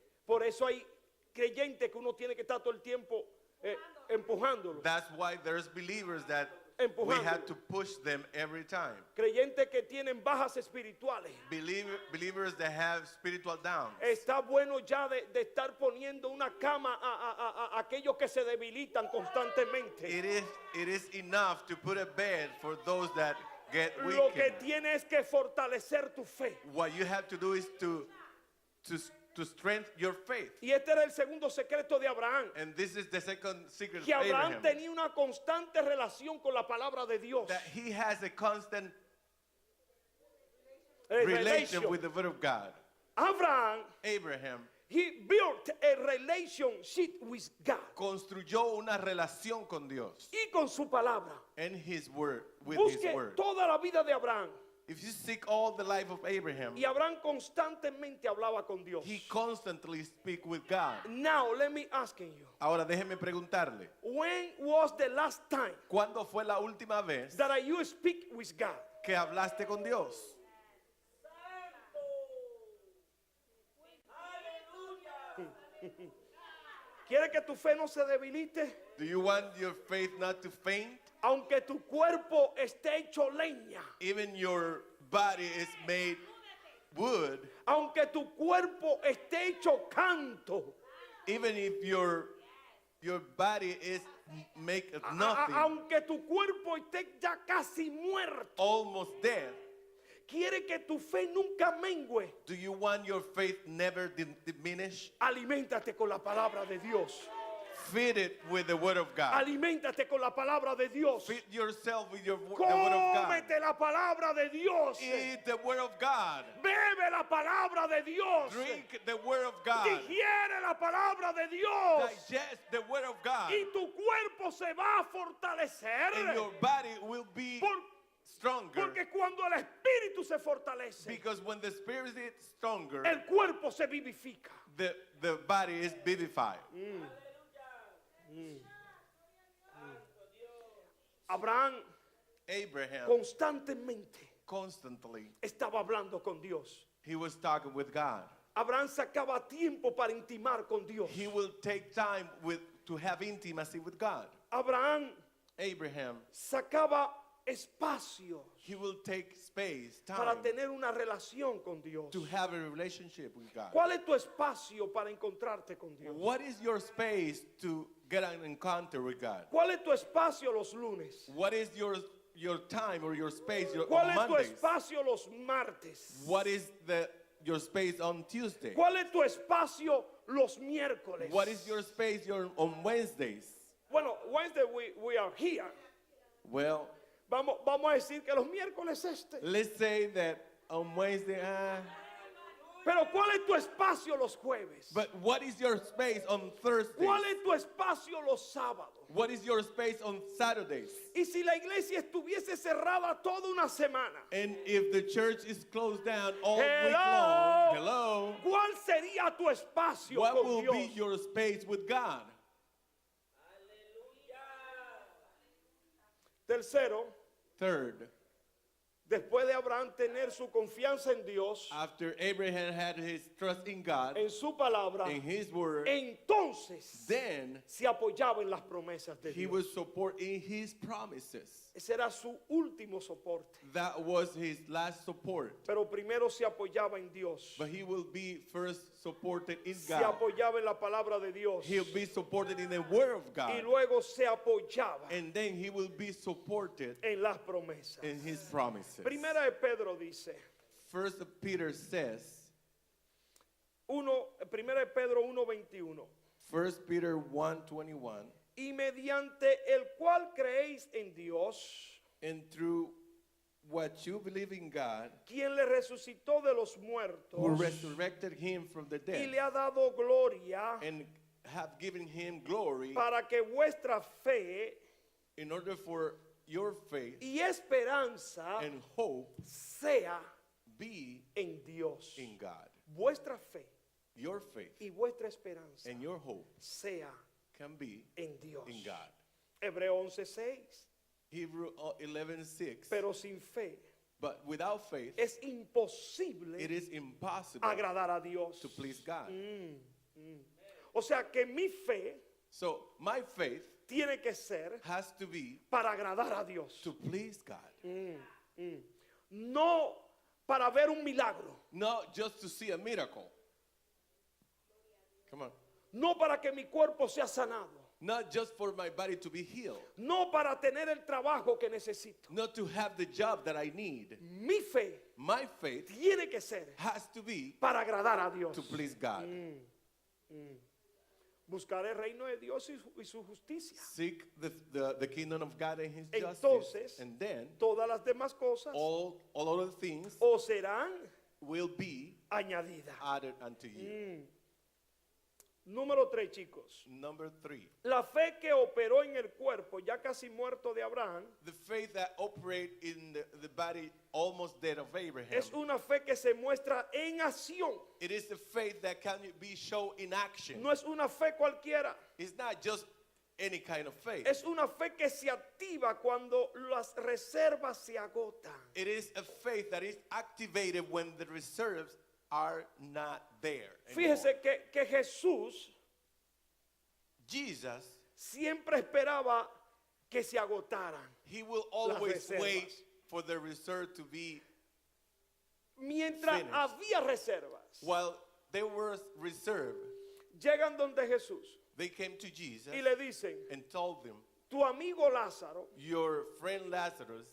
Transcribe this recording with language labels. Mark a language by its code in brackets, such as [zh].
[es] Por eso hay creyentes que uno tiene que estar todo el tiempo empujándolo. [en] That's why there's believers that we [es] Empujándolo. [en] have to push them every time. [es] Creyentes que tienen bajas espirituales. [en] Believers that have spiritual downs. [es] Está bueno ya de estar poniendo una cama a aquellos que se debilitan constantemente. [en] It is enough to put a bed for those that get [es] Lo que [en] weakened. [es] tienes que fortalecer tu fe. [en] What you have to do is to strengthen your faith. [es] Y este era el segundo secreto de Abraham. [en] And this is the second secret [es] Que [en] of Abraham [es] Abraham. tenía una constante relación con la palabra de Dios. [en] That he has a constant Relation. relation with the word of God. [es] Abraham, [en] Abraham he built a relationship with God [es] construyó una relación con Dios y con su palabra. [en] and his word, with his [es] Busque [en] word. [es] toda la vida de Abraham. [en] If you seek all the life of Abraham, [es] Y Abraham constantemente hablaba con Dios. [en] he constantly speak with God. Now, let me ask you. [es] Ahora déjeme preguntarle, [en] When was the last time [es] ¿cuándo fue la última vez [en] that you speak with God? [es] que hablaste con Dios? ¿Quiere que tu fe no se debilite? [en] Do you want your faith not to faint? [es] Aunque tu cuerpo esté hecho leña. [en] Even your body is made wood, [es] Aunque tu cuerpo esté hecho canto. [en] even if your body is make of nothing, [es] Aunque tu cuerpo esté ya casi muerto. [en] almost dead. [es] Quiere que tu fe nunca mengue. [en] Do you want your faith never diminish? [es] Aliméntate con la palabra de Dios. [en] Feed it with the word of God. [es] Aliméntate con la palabra de Dios. [en] Feed yourself with the word of God. [es] Cómete la palabra de Dios. [en] Eat the word of God. [es] Bebe la palabra de Dios. [en] Drink the word of God. [es] Digiere la palabra de Dios. [en] Digest the word of God. [es] Y tu cuerpo se va a fortalecer. [en] And your body will be stronger. [es] Porque cuando el espíritu se fortalece, [en] Because when the spirit is stronger, [es] el cuerpo se vivifica. [en] the body is vivified. [es] Abraham [en] Abraham [es] constantemente [en] constantly, [es] estaba hablando con Dios. [en] he was talking with God. [es] Abraham sacaba tiempo para intimar con Dios. [en] He will take time to have intimacy with God. [es] Abraham [en] Abraham, [es] sacaba espacio [en] he will take space, [es] para [en] time [es] tener una relación con Dios. [en] to have a relationship with God. [es] ¿Cuál es tu espacio para encontrarte con Dios? [en] What is your space to get an encounter with God? [es] ¿Cuál es tu espacio los lunes? [en] What is your time or your space [es] ¿Cuál [en] on [es] es tu [en] Mondays? [es] espacio los martes? [en] What is your space on Tuesday? [es] ¿Cuál es tu espacio los miércoles? [en] What is your space on Wednesdays? [es] Bueno, [en] Wednesday we are here. Well, [es] Vamos a decir que los miércoles [en] let's say that on Wednesday, [es] Pero ¿cuál es tu espacio los jueves? [en] but what is your space on Thursday? [es] ¿Cuál es tu espacio los sábados? [en] What is your space on Saturdays? [es] Y si la iglesia estuviese cerrada toda una semana, [en] And if the church is closed down all week Hello? long, hello, [es] ¿cuál sería tu espacio [en] what [es] con [en] will [es] Dios? [en] be your space with God? [es] Tercero, [en] Third, [es] después de Abraham tener su confianza en Dios, [en] after Abraham had his trust in God, [es] en su palabra, [en] in his word, [es] entonces [en] then [es] se apoyaba en las promesas de [en] he [es] Dios. [en] was supporting his promises. [es] Ese era su último soporte. [en] That was his last support. [es] Pero primero se apoyaba en Dios. [en] But he will be first supported in [es] Se [en] God. [es] apoyaba en la palabra de Dios. [en] He'll be supported in the word of [es] Y [en] God. [es] luego se apoyaba [en] And then he will be supported [es] en las promesas. [en] in his promises. [es] Primera de Pedro dice, [en] First Peter says, [es] Primera de Pedro 1:21, [en] First Peter 1:21, [es] y mediante el cual creéis en Dios, [en] and through what you believe in God, [es] quien le resucitó de los muertos [en] who resurrected him from the [es] y [en] dead, [es] le ha dado gloria [en] and have given him glory, [es] para que vuestra fe [en] in order for your faith [es] y esperanza [en] and hope [es] sea [en] be [es] en Dios. [en] in God. [es] Vuestra fe [en] Your faith [es] y vuestra esperanza [en] and your hope [es] sea [en] can be [es] en Dios. [en] in God. [es] Hebreo 11:6. [en] Hebrew 11:6. [es] Pero sin fe [en] But without faith, [es] es imposible [en] it is impossible [es] agradar a Dios. [en] to please God. [es] O sea que mi fe [en] So my faith [es] tiene que ser [en] has to be [es] para agradar a Dios. [en] to please God, [es] No para ver un milagro. [en] not just to see a miracle. Come on. [es] No para que mi cuerpo sea sanado. [en] Not just for my body to be healed, [es] No para tener el trabajo que necesito. [en] not to have the job that I need. [es] Mi fe [en] My faith [es] tiene que ser [en] has to be [es] para agradar a Dios. [en] to please God. [es] Buscar el reino de Dios y su justicia. [en] Seek the kingdom of God and his justice. [es] Entonces, [en] And then [es] todas las demás cosas [en] all other things [es] o serán [en] will be [es] añadidas. [en] added unto you. [es] Número 3, chicos. [en] Number 3, [es] La fe que operó en el cuerpo, ya casi muerto de Abraham, [en] the faith that operate in the body almost dead of Abraham. [es] es una fe que se muestra en acción. [en] It is the faith that can be shown in action. [es] No es una fe cualquiera. [en] It's not just any kind of faith. [es] Es una fe que se activa cuando las reservas se agotan. [en] It is a faith that is activated when the reserves are not there anymore. [es] Fíjese que Jesús [en] Jesus, [es] siempre esperaba que se agotaran. [en] he will always [es] reservas. [en] wait for the reserve to be [es] Mientras [en] Finished. [es] había reservas, [en] while they were reserved. [es] llegan donde Jesús [en] They came to Jesus [es] y le dicen, [en] and told him, [es] tu amigo Lázaro, [en] your friend Lazarus,